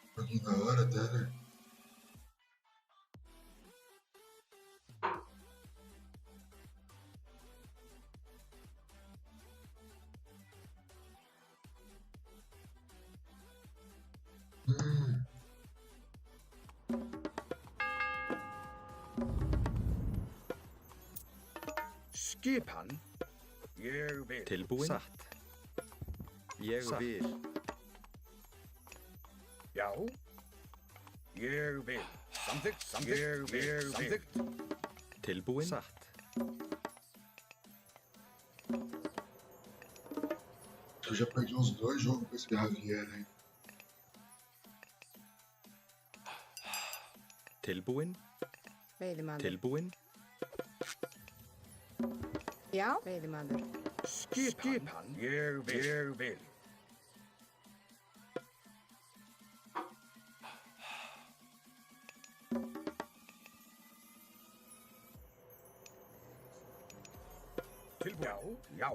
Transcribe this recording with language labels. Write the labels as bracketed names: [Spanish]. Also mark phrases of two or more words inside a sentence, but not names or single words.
[Portuguese] pouquinho da hora até, né? Hum, [Icelandic] Skipan. Ég vil. Tilbúin. Satt. Ég vil. Já. Ég vil. Samþykkt. Ég vil. Samþykkt. Tilbúin. Satt. [Portuguese] eu já perdi uns 2 jogos com esse Javier aí. [Icelandic] Tilbúin. Veiðimaður. Tilbúin. Já, veiðimaður. Skipan. Ég vil. Ég vil. Tilbúin. Já. Já.